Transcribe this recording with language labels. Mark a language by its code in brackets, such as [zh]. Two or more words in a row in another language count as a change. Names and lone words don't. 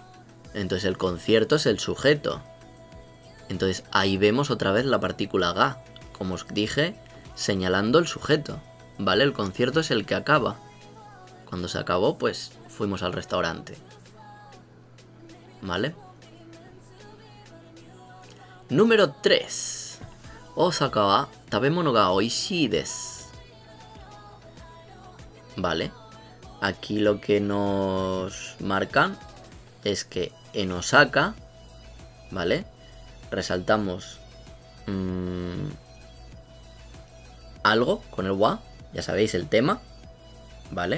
[es] Entonces el concierto es el sujeto. Entonces ahí vemos otra vez la partícula ga, como os dije, señalando el sujeto, ¿vale? El concierto es el que acaba. Cuando se acabó, pues fuimos al restaurante, ¿vale? Número 3. [ja] 大阪は食べ物がおいしいです. [es] Vale. Aquí lo que nos marcan es que en Osaka, ¿vale? Resaltamos algo con el wa, ya sabéis el tema, ¿vale?